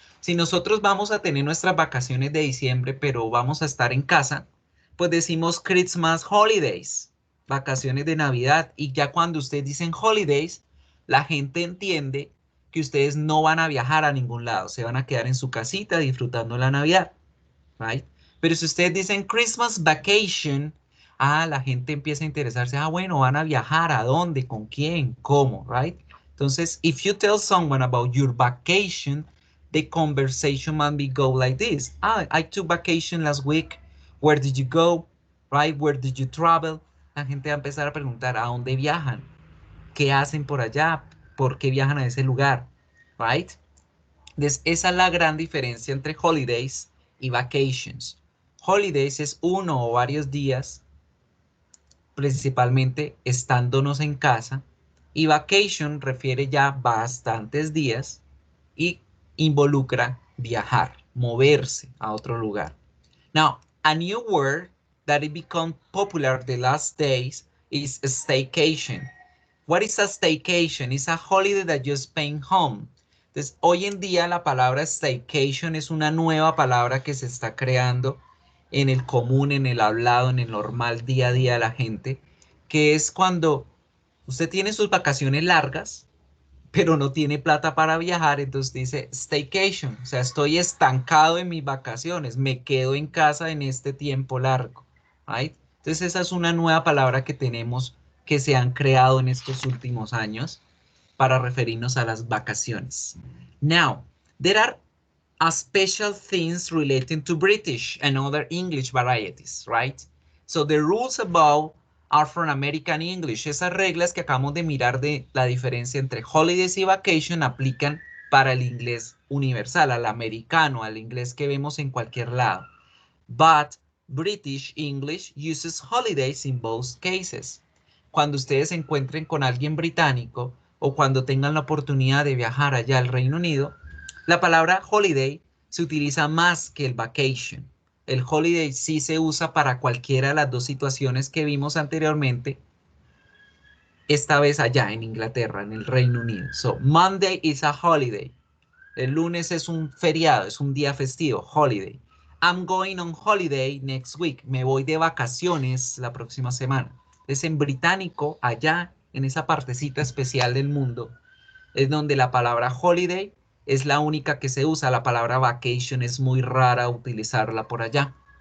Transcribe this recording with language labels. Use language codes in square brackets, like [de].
[es] Si nosotros vamos a tener nuestras vacaciones de diciembre, pero vamos a estar en casa, pues decimos Christmas holidays, vacaciones de Navidad. Y ya cuando ustedes dicen holidays, la gente entiende que ustedes no van a viajar a ningún lado, se van a quedar en su casita disfrutando la Navidad, right? Pero si ustedes dicen Christmas vacation, la gente empieza a interesarse, bueno, van a viajar, ¿a dónde? ¿Con quién? ¿Cómo? Right? [en] Entonces, if you tell someone about your vacation, the conversation might be go like this. I took vacation last week. Where did you go? Right? Where did you travel? [es] La gente va a empezar a preguntar, ¿a dónde viajan? ¿Qué hacen por allá? ¿Por qué viajan a ese lugar? Right? Entonces, esa es la gran diferencia entre holidays y vacations. Holidays es uno o varios días, principalmente estándonos en casa, y vacation refiere ya bastantes días y involucra viajar, moverse a otro lugar. [en] Now, a new word that it become popular the last days is staycation. What is a staycation? It's a holiday that you spend home. [es] Entonces, hoy en día la palabra staycation es una nueva palabra que se está creando en el común, en el hablado, en el normal día a día de la gente, que es cuando usted tiene sus vacaciones largas, pero no tiene plata para viajar, entonces dice staycation, o sea, estoy estancado en mis vacaciones, me quedo en casa en este tiempo largo, right? Entonces esa es una nueva palabra que tenemos, que se han creado en estos últimos años para referirnos a las vacaciones. [en] Now, there are special things relating to British and other English varieties, right? So the rules above are from American English. [es] Esas reglas que acabamos de mirar de la diferencia entre holidays y vacation aplican para el inglés universal, al americano, al inglés que vemos en cualquier lado. [en] But British English uses holidays in both cases. [es] Cuando ustedes se encuentren con alguien británico o cuando tengan la oportunidad de viajar allá al Reino Unido, la palabra holiday se utiliza más que el vacation. El holiday sí se usa para cualquiera de las dos situaciones que vimos anteriormente, esta vez allá en Inglaterra, en el Reino Unido. [en] So, Monday is a holiday. [es] El lunes es un feriado, es un día festivo, holiday. [en] I'm going on holiday next week. [es] Me voy de vacaciones la próxima semana. Es en británico, allá en esa partecita especial del mundo, es donde la palabra holiday es la única que se usa. La palabra vacation es muy rara utilizarla por allá.